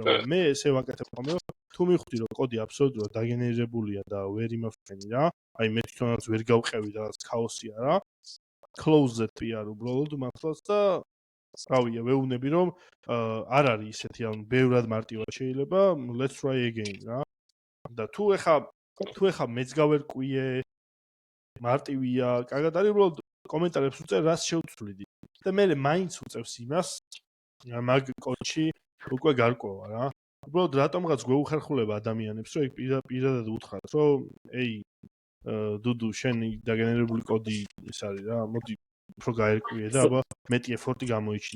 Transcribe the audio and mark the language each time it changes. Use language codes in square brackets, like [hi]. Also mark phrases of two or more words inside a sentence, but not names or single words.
[ka] მე ესე ვაკეთებ ხოლმე რომ თუ მივხვდი რომ კოდი აბსოლუტურად დაგენერირებულია და ვერ იმავსენი რა, აი მე თვითონაც ვერ გავყევი და რაღაც ქაოსია რა. [en] close-ზე PR [ka] უბრალოდ მართლაც და რავია, ვეუბნები რომ არ არის ისეთი ანუ ბევრად მარტივად შეიძლება [en] let's try again [ka] რა. და თუ ეხა მეც გავერკვიე მარტივია, კარგად არის უბრალოდ კომენტარებს უწერ რას შევცვლიდი. და მე მაინც უწევს იმას მაგ კოდში უკვე გარკვევა რა. უბრალოდ რატომღაც გვეუხერხულება ადამიანებს რომ ეგ პირადად უთხრათ რომ ეი დუდუ შენი დაგენერირებული კოდი ეს არის რა მოდი უფრო გაერკვიე და აბა მეტი ეფორტი გამოიჩინე.